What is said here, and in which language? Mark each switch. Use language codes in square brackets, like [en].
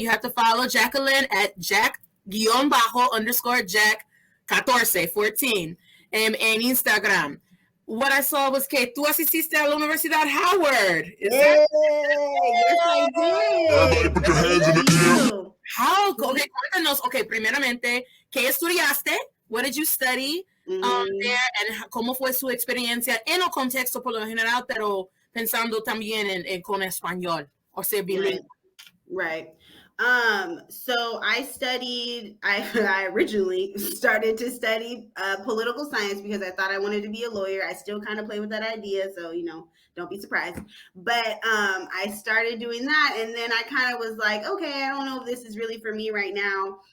[en] You have to follow Jacquelyn at Jack_Jack14 en Instagram. What I saw was [es] que tú asististe a la Universidad Howard. [en] Yes, I did. Everybody put your hands in the air. How? Okay, cuéntanos. [es] Okay, primeramente, ¿qué estudiaste? [en] What did you study there? [es] And ¿cómo fue su experiencia en el contexto por lo general, pero pensando también en con español o ser bilingüe? [en] Right. So I originally started to study political science because I thought I wanted to be a lawyer. I still kind of play with that idea, so, you know, don't be surprised. But I started doing that, and then I kind of was like, okay, I don't know if this is really for me right now.